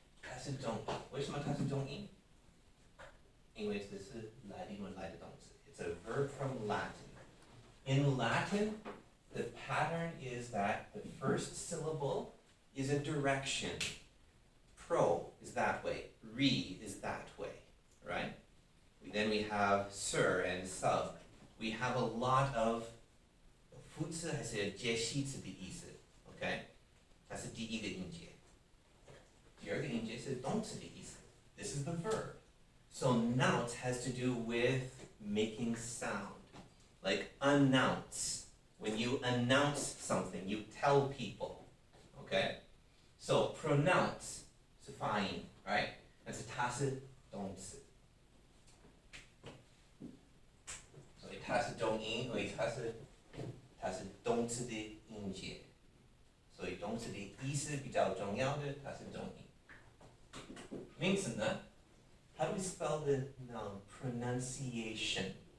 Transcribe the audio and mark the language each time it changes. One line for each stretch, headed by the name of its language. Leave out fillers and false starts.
Chinese: 它是重音，为什么它是重音？因为这是英文来的动词。
English: It's a verb from Latin. In Latin, the pattern is that the first syllable is a direction. Pro is that way. Re is that way, right? Then we have sir and sub. We have a lot of
Chinese: 副词还是介系词的意思
English: ，OK？
Chinese: 它是第一个音节，第二个音节是动词的意思。
English: This is the verb. So nounce has to do with making sound, like announce. When you announce something, you tell people, okay? So pronounce
Chinese: 是发音
English: ，right？
Chinese: 但是它是动词，所以它是重音，所以它是动词的音节，所以动词的意思比较重要的，它是重音。名词呢
English: ？How do we spell the noun pronunciation?